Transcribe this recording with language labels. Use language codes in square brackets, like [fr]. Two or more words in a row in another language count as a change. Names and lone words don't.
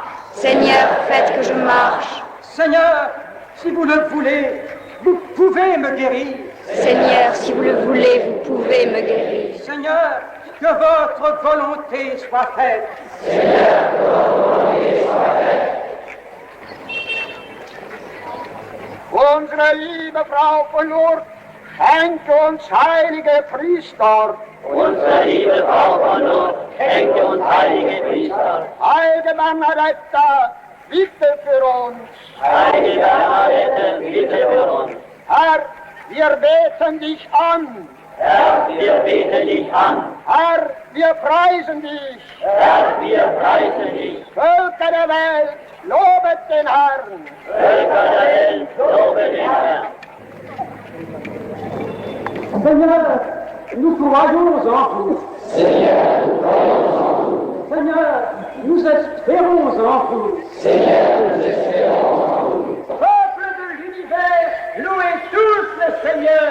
[fr] Seigneur, faites que je marche. Seigneur, si vous le voulez, vous pouvez me guérir. Seigneur, si vous le voulez, vous pouvez me guérir. Seigneur, que votre volonté soit faite. Seigneur, que votre volonté soit faite. [de] Unsere liebe Frau von Lourdes, schenke uns heilige Priester. Unsere liebe Frau von Lourdes, schenke uns heilige Priester. Heilige Bernadette, bitte für uns. Heilige Bernadette, bitte für uns. Herr, wir beten dich an. Herr, wir beten dich an. Herr, wir preisen dich. Herr, wir preisen dich. Völker der Welt, lobet den Herrn. Völker der Welt, lobet den Herrn. [fr] Seigneur, nous croyons en vous. Seigneur, nous croyons en vous. Seigneur, nous espérons en vous. Seigneur, nous espérons en vous. Peuple de l'univers, louez tous le Seigneur.